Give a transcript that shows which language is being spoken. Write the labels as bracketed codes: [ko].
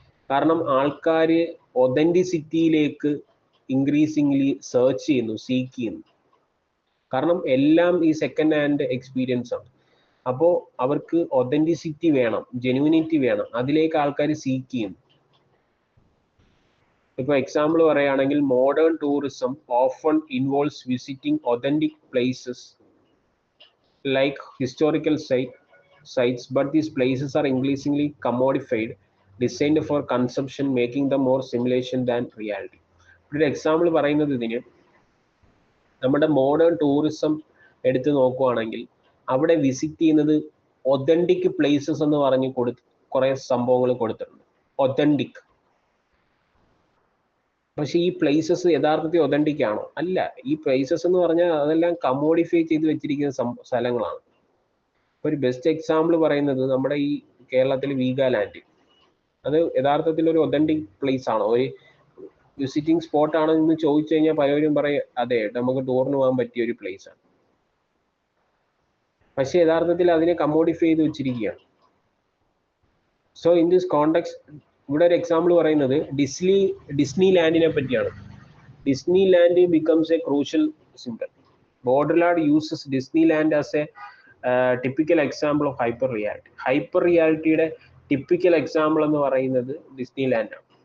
[ml] കാരണം ആൾക്കാർ ഒതൻറ്റിസിറ്റിയിലേക്ക് increasingly search ചെയ്യുന്നു, സീക്ക് ചെയ്യുന്നു. കാരണം എല്ലാം ഈ സെക്കൻഡ് ഹാൻഡ് എക്സ്പീരിയൻസ് ആണ്. അപ്പോൾ അവർക്ക് ഒതൻറ്റിസിറ്റി വേണം, ജെന്യൂനിറ്റി വേണം, അതിലേക്ക് ആൾക്കാർ സീക്ക് ചെയ്യുന്നു. ഇപ്പോൾ എക്സാമ്പിൾ പറയുകയാണെങ്കിൽ, [en] Modern tourism often involves visiting authentic places like historical sites, but these places are increasingly commodified, designed for consumption, making them more simulation than reality. [ml] ഒരു എക്സാമ്പിൾ പറയുന്നത് ഇതിന്, നമ്മുടെ മോഡേൺ ടൂറിസം എടുത്ത് നോക്കുവാണെങ്കിൽ അവിടെ വിസിറ്റ് ചെയ്യുന്നത് ഒതൻറ്റിക് പ്ലേസസ് എന്ന് പറഞ്ഞ് കുറേ സംഭവങ്ങൾ കൊടുത്തിട്ടുണ്ട്, ഒതൻറ്റിക്. പക്ഷെ ഈ പ്ലേസസ് യഥാർത്ഥത്തിൽ ഒതൻറ്റിക് ആണോ? അല്ല. ഈ പ്ലേസസ് എന്ന് പറഞ്ഞാൽ അതെല്ലാം കമോഡിഫൈ ചെയ്ത് വെച്ചിരിക്കുന്ന സ്ഥലങ്ങളാണ്. ഒരു ബെസ്റ്റ് എക്സാമ്പിൾ പറയുന്നത് നമ്മുടെ ഈ കേരളത്തിൽ വീഗാലാൻഡ്. അത് യഥാർത്ഥത്തിൽ ഒരു ഒതൻറ്റിക് പ്ലേസ് ആണോ, ഒരു വിസിറ്റിംഗ് സ്പോട്ട് ആണോ എന്ന് ചോദിച്ചു കഴിഞ്ഞാൽ പലരും പറയും അതെ, നമുക്ക് ടൂറിന് പോകാൻ പറ്റിയ ഒരു പ്ലേസ് ആണ്. പക്ഷെ യഥാർത്ഥത്തിൽ അതിനെ കമോഡിഫൈ ചെയ്ത് വെച്ചിരിക്കുകയാണ്. [en] so in this context [ml] ഇവിടെ ഒരു എക്സാമ്പിൾ പറയുന്നത് ഡിസ്നി ലാൻഡിനെ പറ്റിയാണ്. [en] Disneyland becomes a crucial symbol. Baudrillard uses Disneyland as a typical example of hyper reality. [ml] Hyper റിയാലിറ്റിയുടെ typical example എന്ന് പറയുന്നത് ഡിസ്നി ലാൻഡ് ആണ്.